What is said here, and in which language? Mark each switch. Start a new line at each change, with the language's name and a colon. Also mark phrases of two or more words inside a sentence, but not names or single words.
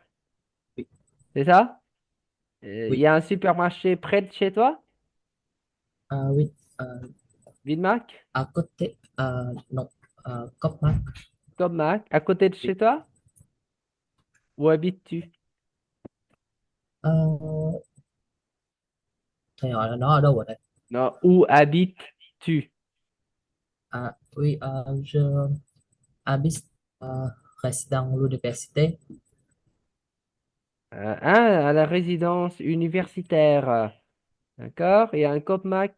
French: oui, C'est ça? Il y oui. a un supermarché près de chez toi, Oui, euh, Widmark, à côté, non, Copmark, comme Mac, à côté de oui. chez toi? Où habites-tu?
Vietnamese: Euh, thầy hỏi là nó ở đâu ở đây?
French: Non, où habites-tu? Oui, je habite résident l'université À la résidence universitaire. D'accord? Il y a un Copmac,